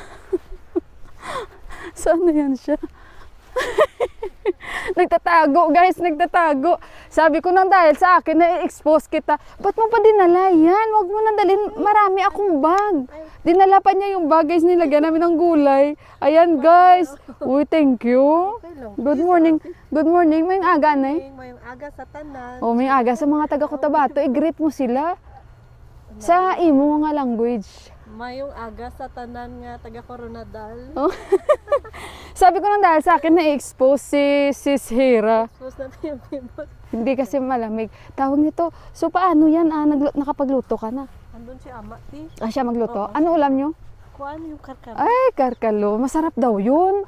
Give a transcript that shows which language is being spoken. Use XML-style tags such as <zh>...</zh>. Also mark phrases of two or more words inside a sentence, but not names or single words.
<tl>Saan na yan siya? Nagtatago guys, nagtatago. Sabi ko nang dahil sa akin na i-expose kita, ba't mo pa dinala yan? Huwag mo nang dalhin, marami akong bag. Dinala pa niya yung bag guys, nilagyan namin ng gulay. Ayan guys. Uy,</tl> <en>thank you. Good morning. Good morning.</en> <hil>May aga na eh. May aga sa tanan. Oh, may aga sa mga taga Cotabato. I-greet mo sila. Sa imo nga language. Mayong aga sa tanan nga taga Coronadal. Oh.</hil> <tl>Sabi ko nang dahil sa akin na i-expose si Sis Hira. Expose natin yung pimot. Hindi kasi malamig. Tawag nito. So paano yan? Nakapagluto ka na? Andun si ama, ti. Ah, siya magluto? Oo. Ano ulam nyo? Kuan yung karkaro. Ay, karkalo. Masarap daw yun.</tl>